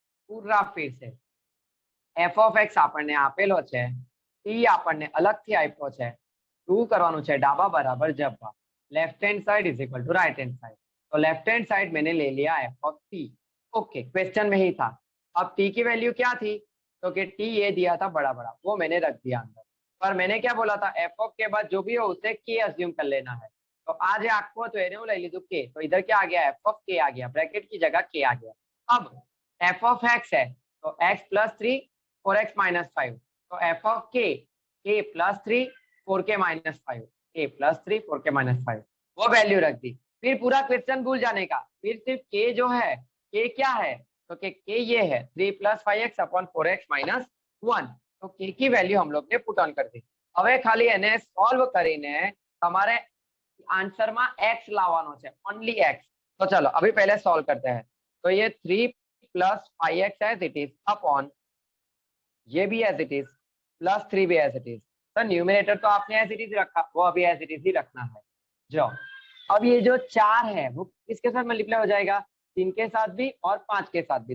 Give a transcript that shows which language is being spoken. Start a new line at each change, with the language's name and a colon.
Gujarati: પૂરા ફીર से f of x આપણને આપેલો છે, t આપણને અલગથી આપ્યો છે. શું કરવાનું છે, ડાબા બરાબર જબા.
Hindi: Left hand side is equal to right hand side. तो लेफ्ट हैंड साइड मैंने ले लिया f of t. Okay question में ही था. अब t की वैल्यू क्या थी, तो कि t ये दिया था बड़ा बड़ा, वो मैंने रख दिया अंदर. पर मैंने क्या बोला था, f of के बाद जो भी हो उसे k अज्यूम कर लेना है. तो आज आखो तो
Gujarati: એને હું લઈ લીધું
Hindi: k. तो इधर क्या आ गया, f of k आ गया, ब्रैकेट की जगह k आ गया. अब f of x है तो x plus 3 4x minus 5. तो f of k plus 3 4k minus 5, k plus 3 4k minus 5 वो वैल्यू रख दी. फिर पूरा क्वेश्चन भूल जाने का. फिर सिर्फ k जो है, k क्या है, तो k ये है 3 plus 5x upon 4x minus 1. तो k की वैल्यू हम लोग ने पुट ऑन कर दी.
Gujarati: હવે ખાલી એને સોલ્વ કરીને તમારે आंसर में x लावानो છે, ओनली x.
Hindi: तो चलो अभी पहले सॉल्व करते हैं. तो ये 3 plus 5x as it is upon ये भी एज इट इज प्लस 3 भी एज इट इज. तो न्यूमरेटर तो आपने एज इट इज रखा, वो अभी एज इट इज ही रखना है. जो अब ये जो 4 है वो किसके साथ मल्टीप्लाई हो जाएगा, 3 के साथ भी और 5 के साथ भी.